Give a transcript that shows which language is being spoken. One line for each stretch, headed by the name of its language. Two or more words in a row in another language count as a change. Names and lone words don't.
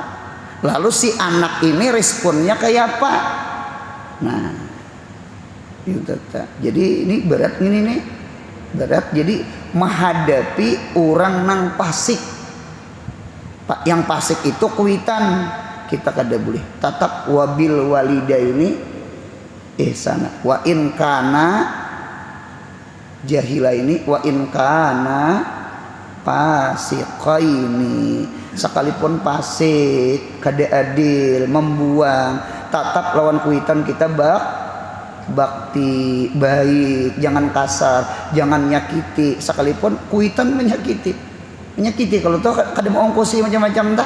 Indonesian: Lalu si anak ini responnya kayak apa? Nah, itu. Jadi ini berat ini nih.
Banjar: Berat jadi menghadapi orang nang pasik. Yang pasik itu kuitan kita kada boleh.
Arabic: Tatap وبالوالدين إحسانا. وإن كانا جاهلين وإن كانا فاسقين.
Banjar: Sekalipun fasik, kada adil, membuang, tatap lawan kuitan kita bakti baik, jangan kasar, jangan nyakiti. Sekalipun kuitan menyakiti kalau tuh kada mau ongkosi macam-macam tak.